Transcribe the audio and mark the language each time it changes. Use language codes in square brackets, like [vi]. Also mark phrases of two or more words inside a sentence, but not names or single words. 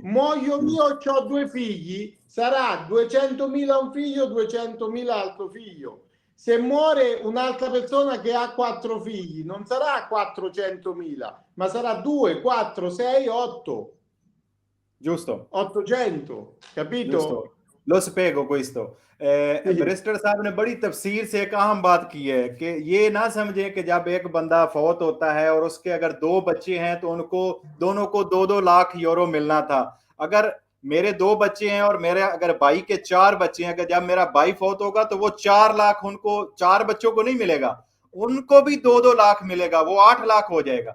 [it] muoio io, ho due figli, sarà 200.000 un figlio, 200.000 altro figlio. Se muore un'altra persona che ha quattro figli, non sarà 400.000, ma sarà 2, 4, 6, 8. Giusto, 800, capito? giusto. Lo spiego questo. Sì, [ur] بیرسٹر صاحب نے بڑی تفسیر سے ایک اہم بات کی ہے کہ یہ نہ سمجھیں کہ جب ایک بندہ فوت ہوتا ہے اور اس کے اگر 2 بچے ہیں تو ان کو دونوں کو 2-2 لاکھ یورو ملنا تھا. اگر میرے 2 بچے ہیں اور میرے اگر بھائی کے 4 بچے ہیں، اگر جب میرا بھائی فوت ہوگا تو وہ 4 لاکھ ان کو 4 بچوں کو نہیں ملے گا، ان کو بھی 2-2 لاکھ ملے گا، وہ 8 لاکھ ہو جائے گا.